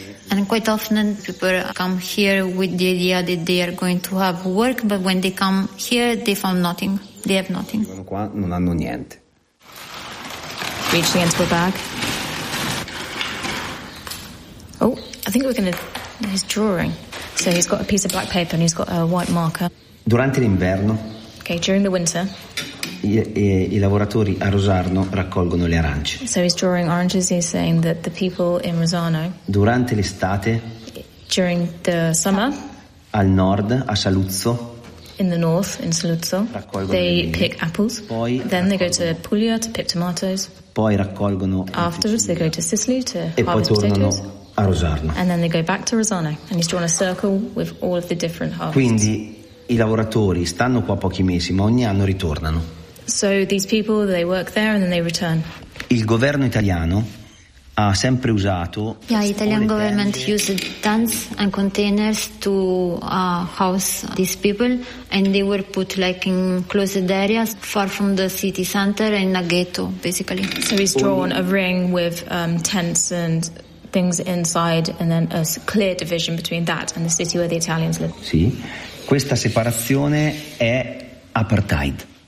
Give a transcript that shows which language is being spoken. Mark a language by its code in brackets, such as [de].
[en] And quite often people come here with the idea that they are going to have work, but when they come here, they found nothing. They have nothing. [it] Qua non hanno niente. [en] Reaching into the bag. Oh, I think we're going to... He's drawing. So he's got a piece of black paper and he's got a white marker. [it] Durante l'inverno... [en] Okay, during the winter. [it] I lavoratori a Rosarno raccolgono le arance. [en] So he's drawing oranges, he's saying that the people in Rosarno. [it] Durante l'estate. [en] During the summer. [it] Al nord, a Saluzzo. [en] In the north, in Saluzzo. They pick apples. [it] Poi [en] then they go to Puglia to pick tomatoes. [it] Poi raccolgono. [en] Afterwards they go to Sicily to harvest potatoes. [it] E poi tornano a Rosarno. [en] And then they go back to Rosarno. And he's drawn a circle with all of the different harvests. [it] Quindi i lavoratori stanno qua pochi mesi, ma ogni anno ritornano. [en] So these people, they work there and then they return. [it] Il governo italiano ha sempre usato. [en] Yeah, Italian government used tents and containers to house these people, and they were put like in closed areas, far from the city center, in a ghetto, basically. So he's drawn a ring with tents and things inside, and then a clear division between that and the city where the Italians live. [it] Sì. Questa separazione è apartheid.